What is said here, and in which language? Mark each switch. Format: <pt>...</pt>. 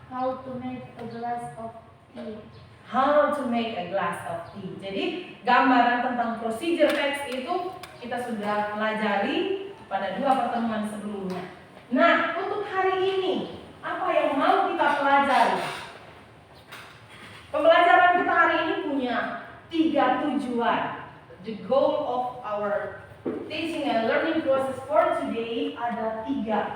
<en>How to make a glass of tea. How to make a glass of tea.</en> <id>Jadi gambaran tentang procedure text itu kita sudah pelajari pada 2 pertemuan sebelumnya. Nah, untuk hari ini apa yang mau kita pelajari? Pembelajaran kita hari ini punya 3 tujuan.</id> <en>The goal of our teaching and learning process for today ada 3.</en>